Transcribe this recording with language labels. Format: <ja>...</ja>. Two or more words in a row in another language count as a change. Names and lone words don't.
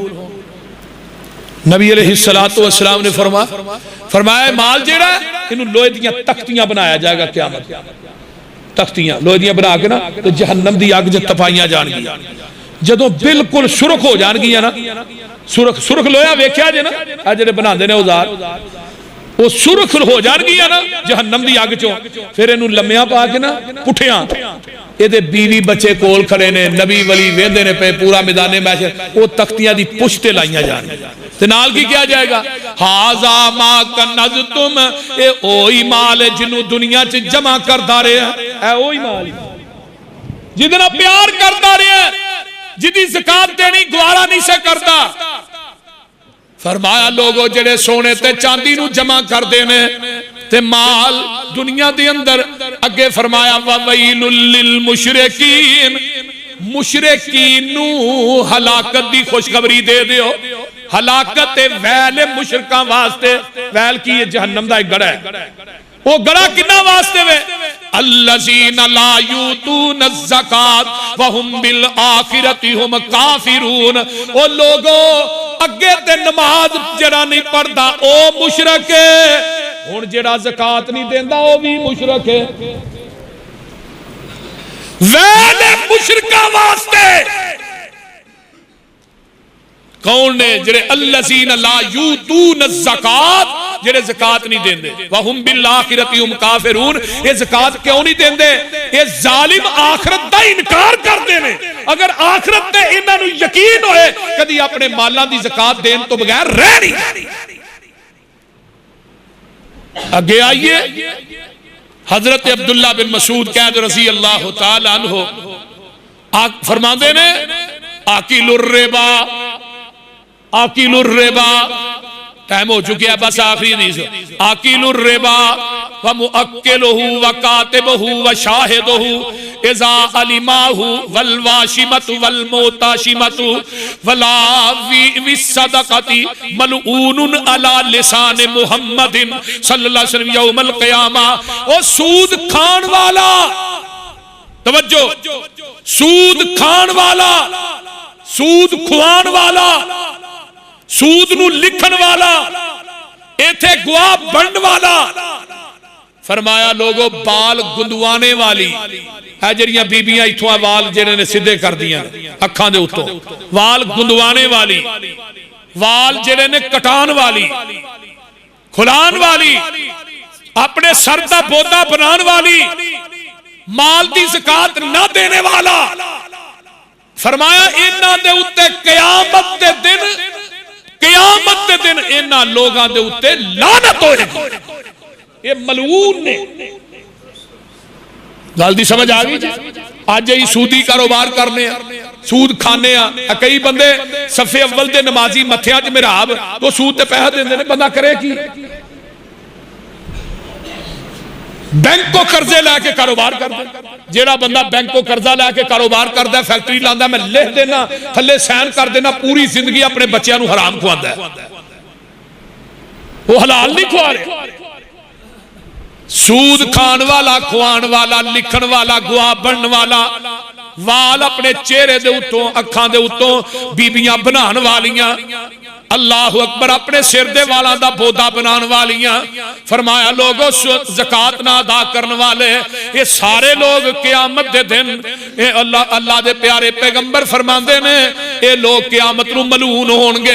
<pa>نبی</pa> <ar>علیہ السلام</ar> <pa>نے فرمایا مال جیڑا ہے انہوں لوہے دیاں تختیاں بنایا جائے گا قیامت، تختیاں لوہے دیاں بنا کے نا تو جہنم دی آگ جے تپائیاں جان گیا، جدو بالکل سرخ ہو جان گیا نا، سرخ لویا ویکھیا جے نا اجڑے بنا دے نے اوزار، وہ سرخ ہو جان گیا نا جہنم دی آگ چوں، پھر انہوں لمیاں پا کے نا پٹھیاں، یہ دے بیوی بچے کول کھڑے نے، نبی ولی ویندے نے پہ پورا میدان محشر، وہ تختیاں دی پشتے لائیاں جان تے نال کی کیا جائے گا،</pa> <ar>ہاذا ما</ar> <pa>کنزتم، اے اوہی مال ہے جنہوں دنیا چ جمع کردا رہے ہیں، اے اوہی مال جتنا پیار کردا رہے ہیں، جدی زکات دینی گوارا نہیں سے کرتا، فرمایا لوگو جڑے سونے تے چاندی نو جمع کر دینے تے مال دنیا دے اندر، اگے فرمایا</pa> <ar>وَوَيْلٌ لِّلْمُشْرِكِينَ،</ar> <pa>مشرکین نو ہلاکت دی خوشخبری دے دیو، ہلاکت ویل مشرکاں واسطے، ویل کی جہنم دا ایک گڑا ہے، وہ گڑا کنہ واسطے وے</pa> <ar>الذین لا یؤتون الزکاۃ وہم بالآخرۃ ہم کافرون،</ar> <pa>وہ لوگوں اگے تے نماز جڑا نہیں پڑھدا او مشرک ہے، ہن جڑا زکات نہیں دیندا او بھی مشرک ہے، ویل مشرکاں واسطے کون نے جڑے</pa> <ar>الذین لا یؤتون الزکاۃ،</ar> <pa>جڑے زکات نہیں دیندے،</pa> <ar>وہم بالآخرۃ ہم کافرون،</ar> <pa>یہ زکات کیوں نہیں دیندے؟ یہ ظالم آخرت دا انکار کردے نے، اگر آخرت تے انہاں نوں یقین ہوئے کدی اپنے مالاں دی زکات دین تو بغیر رہ نہیں۔ اگے آئیے حضرت عبداللہ بن مسعود قید</pa> <ar>رضی اللہ تعالی عنہ</ar> <pa>فرماندے نے</pa> <ar>آکل الربا، آکل الربا،</ar> <pa>ٹائم ہو چکے ہے بس آخری حدیث،</pa> <ar>آکل الربا ومؤکلہ وکاتبہ وشاہدہ اذا علماہ والواشمت والموتاشمت ولا والصدقت ملعون علی لسان محمد صلی اللہ علیہ وسلم یوم القیامہ۔</ar> <pa>وہ سود کھان والا، توجہ، سود کھان والا، سود کھوان والا، سود نو لکھن والا، ایتھے گواہ بنڈ والا، فرمایا لوگوں بال گندوانے والی ہے جڑیاں بیبیاں ایتھوں وال جڑے نے سدھے کر دیاں اکھاں دے اوتوں، وال گندوانے والی، وال جڑے نے کٹان والی، کھلان والی، اپنے سر دا بودا بنان والی، مال دی زکات نہ دینے والا، فرمایا انہاں دے اوتے قیامت دے دن انہاں لوگاں دے اوتے لعنت ہوئے گی، یہ ملعون نے۔ گل دی سمجھ آ گئی جی؟ آج ہی سودی کاروبار کرنے ہیں، سود کھانے ہیں، کئی بندے صفے اول دے نمازی متھیاں چ محراب تو سود تے پیسہ دیندے نے، بندہ کرے کی؟ بینک کو قرضے لے کے کاروبار کردا، جیڑا بندہ بینک کو قرضہ لے کے کاروبار کردا، فیکٹری لاندا، میں لکھ دینا تھلے سائن کر دینا، پوری زندگی اپنے بچیاں نو حرام کھواندا ہے، وہ حلال نہیں کھوا رہے۔ سود کھان والا، کھوان والا، لکھن والا، گواہ بنن والا، وال اپنے چہرے دے اتوں، اکھاں دے اتوں بیبیاں بنان والیاں،</pa> <ar>اللہ اکبر،</ar> <pa>اپنے سر دے والا دا بودا بنان والیاں، فرمایا لوگوں زکاة نہ ادا کرن والے، یہ سارے لوگ قیامت دے دن، اللہ دے پیارے پیغمبر فرماندے نے یہ لوگ قیامت نو ملعون ہونگے۔</pa>